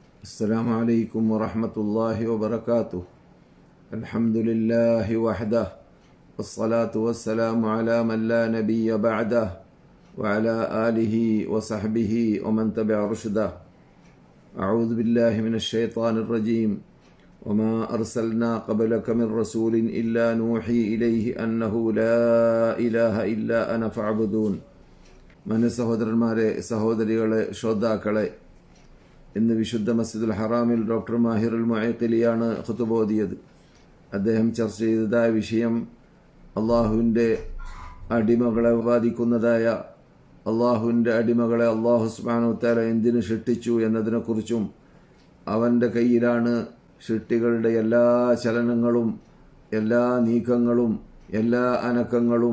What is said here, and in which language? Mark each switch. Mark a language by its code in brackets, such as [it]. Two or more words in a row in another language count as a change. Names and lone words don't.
[ar] السلام عليكم ورحمة الله وبركاته. الحمد لله وحده والصلاة والسلام على من لا نبي بعده وعلى آله وصحبه ومن تبع رشده. أعوذ بالله من الشيطان الرجيم. وما أرسلنا قبلك من رسول إلا نوحي إليه أنه لا إله إلا أنا فاعبدون. [ml] من സഹോദരന്മാരെ, സഹോദരികളെ, ശ്രോതാക്കളെ, ഇന്ന് വിശുദ്ധ മസ്ജിദുൽ ഹറാമിൽ ഡോക്ടർ മാഹിർ അൽ മുഅഖിലിയാണ് ഖുതുബ ഓതിയത്. അദ്ദേഹം ചർച്ച ചെയ്തതായ വിഷയം അള്ളാഹുവിൻ്റെ അടിമകളെ ബാധിക്കുന്നതായ അള്ളാഹുവിൻ്റെ അടിമകളെ അള്ളാഹു [ar] سبحانه وتعالى [ml] എന്തിനു സൃഷ്ടിച്ചു എന്നതിനെക്കുറിച്ചും അവൻ്റെ കയ്യിലാണ് സൃഷ്ടികളുടെ എല്ലാ ചലനങ്ങളും, എല്ലാ നീക്കങ്ങളും, എല്ലാ അനക്കങ്ങളും.